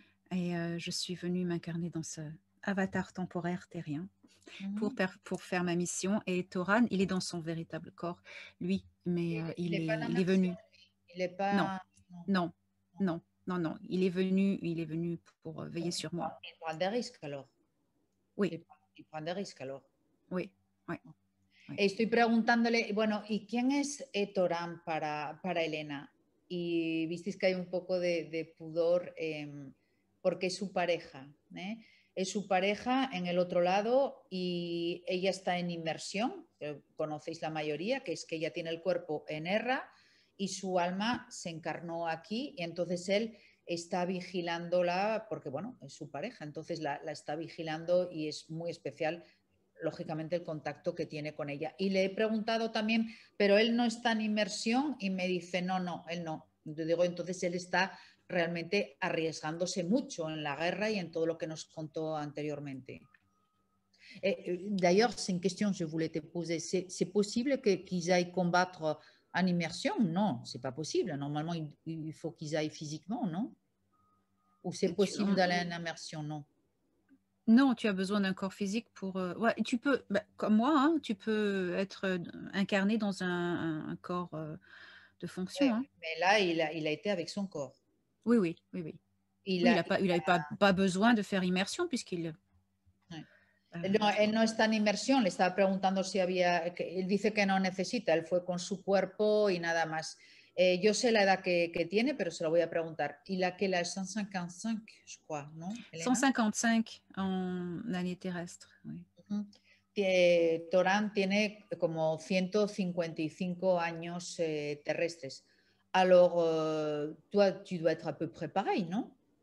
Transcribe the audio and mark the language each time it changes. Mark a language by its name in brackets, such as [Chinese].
[French] Et je suis venue m'incarner dans ce avatar temporaire terrien pour faire ma mission. Et Toran, il est dans son véritable corps, lui, mais il est venu. Il est pas... Non. Il est venu pour veiller sur moi. Il prend des risques alors. Oui. Il prend des risques alors. Oui. [Spanish] Estoy preguntándole, bueno, ¿y quién es Toran para Elena? Y visteis que hay un poco de pudor porque es su pareja, es su pareja en el otro lado y ella está en inmersión, conocéis la mayoría, que es que ella tiene el cuerpo en Erra y su alma se encarnó aquí y entonces él está vigilándola porque, bueno, es su pareja, entonces la está vigilando y es muy especial, lógicamente, el contacto que tiene con ella. Y le he preguntado también, pero él no está en inmersión y me dice, no, él no. Yo digo, entonces él está realmente arriesgándose mucho en la guerra y en todo lo que nos contó anteriormente. [French] D'ailleurs, c'est une question que je voulais te poser. C'est possible qu'ils aillent combattre en immersion? Non, c'est pas possible. Normalement, il faut qu'ils aillent physiquement, non? Ou c'est possible d'aller en immersion? Non. Non, tu as besoin d'un corps physique pour... ouais, tu peux, comme moi, tu peux être incarné dans un corps de fonction. Mais là, il a été avec son corps. Oui. Il n'avait pas besoin de faire immersion puisqu'il... [Spanish] No, él no está en inmersión, le estaba preguntando si había... Él dice que no necesita, él fue con su cuerpo y nada más. Yo sé la edad que tiene, pero se lo voy a preguntar. [French] Il a quel âge? 155, je crois, [Spanish] ¿no? [French] 155 en année terrestre, oui. [Spanish] Toran tiene como 155 años terrestres. [French] Alors, toi, tu dois être à peu près pareil, [Spanish] ¿no?